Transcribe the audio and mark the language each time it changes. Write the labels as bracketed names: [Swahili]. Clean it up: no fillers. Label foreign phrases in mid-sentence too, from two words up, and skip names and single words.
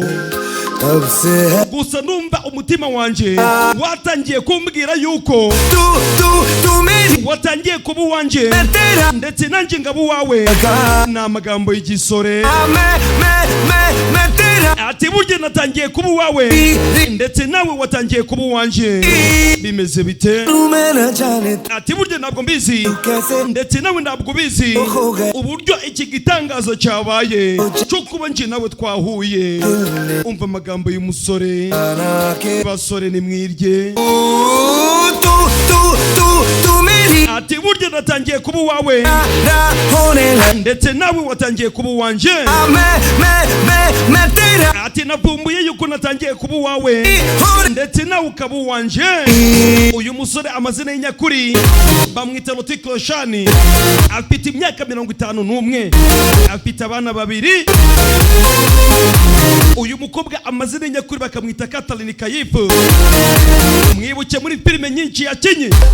[Hindi] तब से है [Kinyarwanda] gusa numva umutima wanjye watangiye kumbwira yuko [Hindi] तू मेरी [Kinyarwanda] watangiye kuba uwanjye ndetse nanjye ngaba uwawe ni amagambo y'igisore [Hindi] मैं तेरा [Kinyarwanda] ati burya natangiye kuba uwawe ndetse nawe watangiye kuba uwanjye bimeze bite [Hindi] मैं न जाने [Kinyarwanda] ati burya ntabwo mbizi ndetse nawe ntabwo ubizi uburyo iki gitangazo cyabaye cyo kuba njye nawe twahuye umva amagambo y'umusore basore nimwirye [Hindi] तू मेरी [Kinyarwanda] ati burya natangiye kuba uwawe [Hindi] होने लगा [Kinyarwanda] ndetse nawe watangiye kuba uwanjye [Hindi] मैं तेरा [Kinyarwanda] ati navumbuye yuko natangiye kuba uwawe ndetse nawe ukaba uwanjye. uyu musore amazina y'inyakuri bamwita Hrithik Roshan afite imyaka 51 afite abana babiri. uyu mukobwa amazina y'inyakuri bakamwita Katalin Kayifu mwibuke muri filime nyinshi yakinye.